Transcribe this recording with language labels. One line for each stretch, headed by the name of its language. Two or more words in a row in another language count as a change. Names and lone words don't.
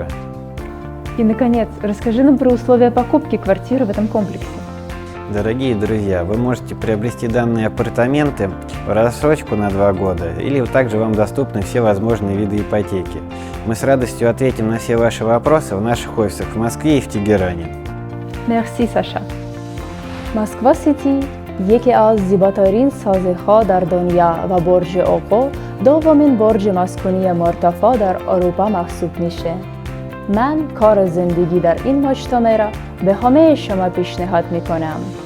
Russian: И, наконец, расскажи нам про условия покупки квартиры в этом комплексе. Дорогие друзья, вы можете приобрести данные апартаменты в рассрочку на 2 года, или также вам доступны все возможные виды ипотеки. Мы с радостью ответим на все ваши вопросы в наших офисах в Москве и в Тегеране.
Persian: Merci, Sasha. مسکو سیتی یکی از زیباترین سازی‌ها در دنیا و برج اوقو دومین برج مسکونی مرتفع در اروپا محسوب میشه. من کار زندگی در این مجتمع را به همه شما پیشنهاد میکنم.